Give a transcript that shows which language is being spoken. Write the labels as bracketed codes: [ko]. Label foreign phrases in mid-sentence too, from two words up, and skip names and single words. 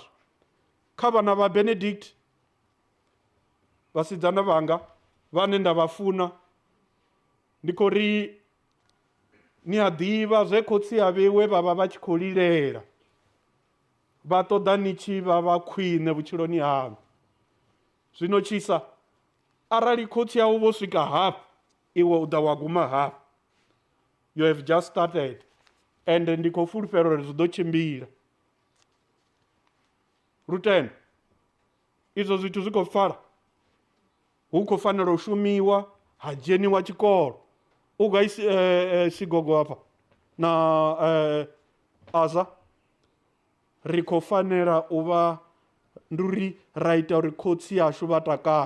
[ve] Kha vhana vha Benedict, vhasidzana vhanga vhane nda vha funa, ndi khou ri ni a ḓivha zwe khotsi a vheiwe vha vha vha tshi khou lilela, vha ṱoḓa ni tshi vha vha khwine vhutshiloni haṋu. Zwino tshisa arali khotsi yau vho swika hafha, iwe u ḓa wa guma hafha, [en] you have just started, [ve] ende ndi khou fulufhela uri zwi ḓo tshimbila. Lutendo, izwo zwithu zwi khou fara, hu khou fanela u shumiwa, ha dzheniwa tshikolo. U ga Sigogo hafha na Aza, ri khou fanela u vha ndi uri ra ita uri khotsi yashu vha takale.